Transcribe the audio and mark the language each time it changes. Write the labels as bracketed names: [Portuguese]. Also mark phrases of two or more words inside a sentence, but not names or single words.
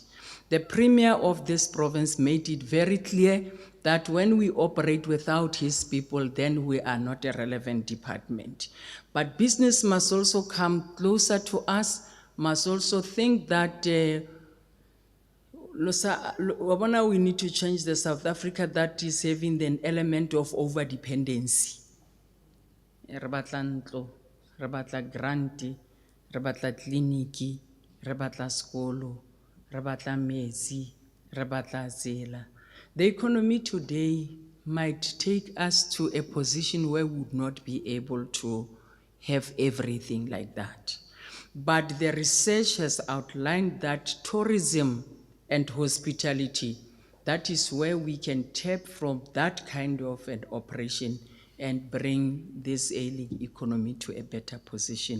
[English] The Premier of this province made it very clear that when we operate without his people, then we are not a relevant department. But business must also come closer to us, must also think that we need to change the South Africa that is having an element of over-dependency. [Southern Sotho] Re batla ntlo, re batla granti, re batla kliniki, re batla skolo, re batla metsi, re batla tsela. [English] The economy today might take us to a position where we would not be able to have everything like that. But the research has outlined that tourism and hospitality, that is where we can tap from that kind of an operation and bring this ailing economy to a better position.